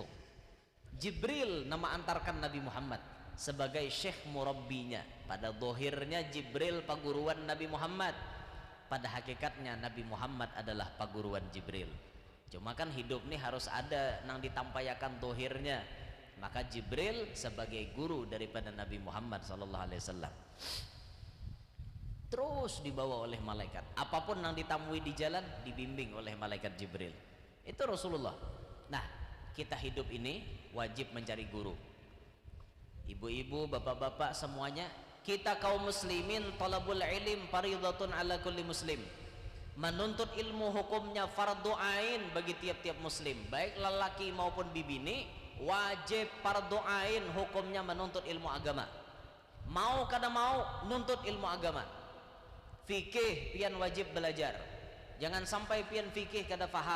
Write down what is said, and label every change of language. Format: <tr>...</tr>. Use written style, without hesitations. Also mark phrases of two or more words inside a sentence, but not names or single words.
<bjn>Jibril nama antarkan Nabi Muhammad sebagai Syekh Murabbinya. Pada zahirnya Jibril paguruan Nabi Muhammad, pada hakikatnya Nabi Muhammad adalah paguruan Jibril. Cuma kan hidup nih harus ada nang ditampayakan tohirnya. Maka Jibril sebagai guru daripada Nabi Muhammad</bjn> <ar>صلى الله عليه وسلم</ar> <bjn>terus dibawa oleh malaikat. Apapun yang ditamui di jalan dibimbing oleh malaikat Jibril. Itu Rasulullah. Nah, kita hidup ini wajib mencari guru. Ibu-ibu, bapak-bapak semuanya, kita kaum muslimin</bjn> <ar>طلب العلم فريضة على كل مسلم.</ar> <bjn>Menuntut ilmu hukumnya fardu ain bagi tiap-tiap muslim, baik lelaki maupun bibini, wajib fardu ain hukumnya menuntut ilmu agama. Mau kada mau nuntut ilmu agama. Fikih pian wajib belajar. Jangan sampai pian fikih kada faham.</bjn>